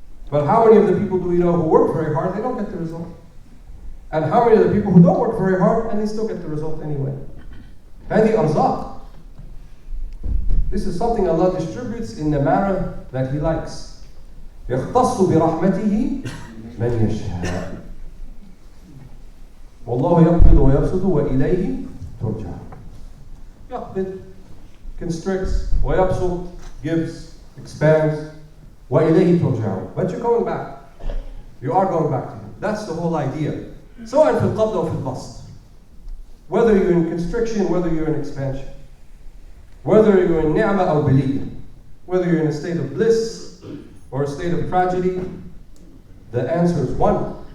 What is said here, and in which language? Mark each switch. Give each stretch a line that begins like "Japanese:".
English: But how many of the people do we know who work very hard, they don't get the result? And how many of the people who don't work very hard, and they still get the result anyway?
Arabic: هذه أرزاق.
English: This is something Allah distributes in the manner that He likes.
Arabic: يختص برحمته من يشاء والله يقبض ويبسط وإليه ترجع. يقبض, constricts, ويبسط,
English: gives, expands,
Arabic: وإليه ترجع.
English: But you're going back. You are going back to Him. That's the whole idea.
Arabic: سواء في القبض أو في البسط.
English: Whether you're in constriction, whether you're in expansion. Whether you're in ni'mah or baliyah, whether you're in a state of bliss or a state of tragedy, the answer is one.